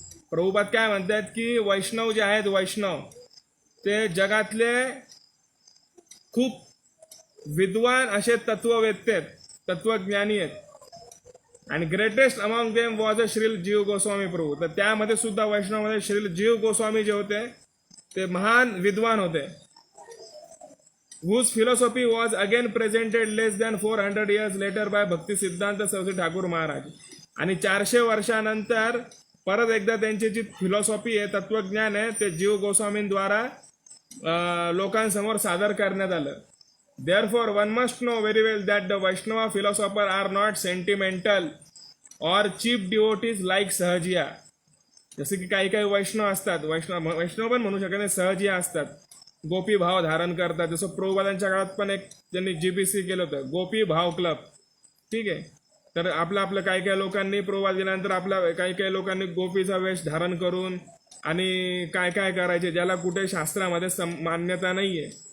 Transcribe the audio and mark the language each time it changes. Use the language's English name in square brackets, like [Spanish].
[Marathi] प्रभुपाद काय म्हणतात की वैष्णव जे आहेत, वैष्णव ते जगातले खूप विद्वान असे तत्ववेत्ते आहेत, तत्वज्ञानी आहेत. आणि [English] greatest among them was a [Marathi] Srila जीव गोस्वामी प्रभू. तर त्यामध्ये सुद्धा वैष्णवमध्ये श्रील जीव गोस्वामी जे होते ते महान विद्वान होते. [English] whose philosophy was again presented less than 400 years later by Bhakti Siddhanta Saraswati Thakur Maharaj. [Marathi] आणि 400 वर्षानंतर परत एकदा त्यांची जी फिलॉसॉफी आहे, तत्वज्ञान आहे, ते जीव गोस्वामींद्वारा लोकांसमोर सादर करण्यात आलं. [English] Therefore, one must know very well that the Vaishnava philosophers are not sentimental or cheap devotees like Sahajiya. [Marathi] जसे की काही काही वैष्णव असतात, वैष्णव पण म्हणू शकत नाही, सहजिया असतात, गोपी भाव धारण करतात. जसं प्रभुपादांच्या काळात पण एक त्यांनी GBC केलं होतं, गोपी भाव क्लब. ठीक आहे, तर आपलं काही काही लोकांनी प्रभुपाद गेल्यानंतर काही काही लोकांनी गोपीचा वेश धारण करून आणि काय काय करायचे, ज्याला कुठे शास्त्रामध्ये मान्यता नाही आहे.